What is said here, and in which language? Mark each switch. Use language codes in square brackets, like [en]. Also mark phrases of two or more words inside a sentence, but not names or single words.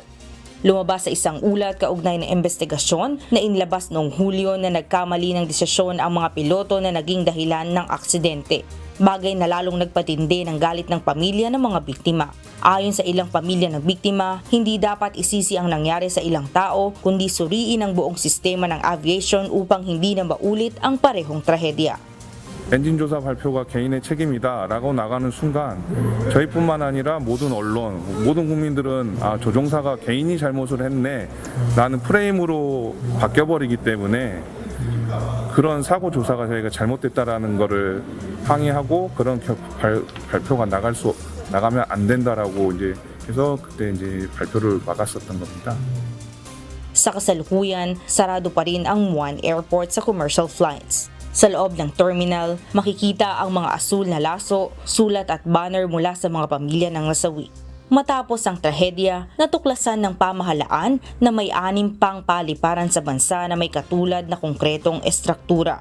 [tl] Lumabas sa isang ulat kaugnay ng investigasyon na inilabas noong Hulyo na nagkamali ng desisyon ang mga piloto na naging dahilan ng aksidente. Bagay na lalong nagpatindi ng galit ng pamilya ng mga biktima. Ayon sa ilang pamilya ng biktima, hindi dapat isisi ang nangyari sa ilang tao kundi suriin ang buong sistema ng aviation upang hindi na maulit ang parehong trahedya. [ko] 엔진 조사 발표가 개인의 책임이다라고 나가는 순간 저희뿐만 아니라 모든 언론, 모든 국민들은 조종사가 개인이 잘못을 했네 라는 프레임으로 바뀌어버리기 때문에 그런 사고 조사가 저희가 잘못됐다라는 거를 항의하고 그런 발표가 나가면 안 된다라고 이제 해서 그때 이제 발표를 막았었던 겁니다. [tl] Sa kasalukuyan, sarado pa rin ang Muan Airport sa [en] commercial flights. [tl] Sa loob ng terminal, makikita ang mga asul na laso, sulat at banner mula sa mga pamilya ng nasawi. Matapos ang trahedya, natuklasan ng pamahalaan na may 6 pang paliparan sa bansa na may katulad na konkretong estruktura.